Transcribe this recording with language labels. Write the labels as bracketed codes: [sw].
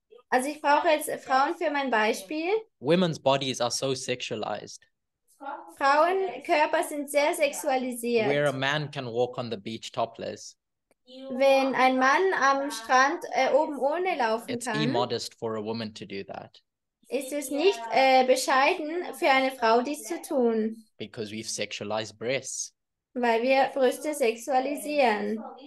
[de] Also ich brauche jetzt Frauen für mein Beispiel. [en] Women's bodies are so sexualized, [de] Frauenkörper sind sehr [en] where a [de] sexualisiert. [en] man can walk on the beach topless. [de] Wenn ein Mann am Strand oben ohne laufen [en] It's [de] kann, [en] immodest for a woman to do that [de] ist es nicht bescheiden für eine Frau, dies zu tun, [en] because we've sexualized breasts. [de] weil wir Brüste sexualisieren.